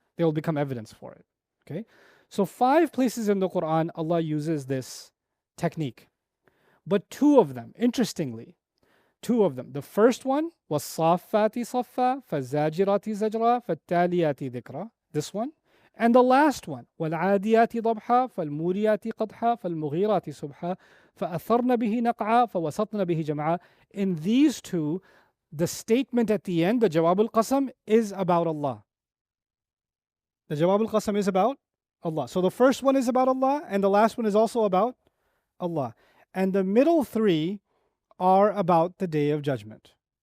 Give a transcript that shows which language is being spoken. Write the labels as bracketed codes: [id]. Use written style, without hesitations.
[en] They will become evidence for it. Okay? So 5 places in the Quran, Allah uses this technique. But 2 of them, interestingly, 2 of them. The first one was [ar] Saffati Saffa, Fazajirati Zajra, Fattaliyati Dhikra. [en] This one. [ar] And the last one, وَالْعَادِيَاتِ ضَبْحًا فَالْمُورِيَاتِ قَدْحًا فَالْمُغِيرَاتِ صُبْحًا فَأَثَرْنَ بِهِ نَقْعًا فَوَسَطْنَ بِهِ جَمْعًا. [en] In these 2, the statement at the end, the Jawab al-Qasam, is about Allah. The Jawab al-Qasam is about Allah. So the first one is about Allah, and the last one is also about Allah. And the middle 3 are about the Day of Judgment.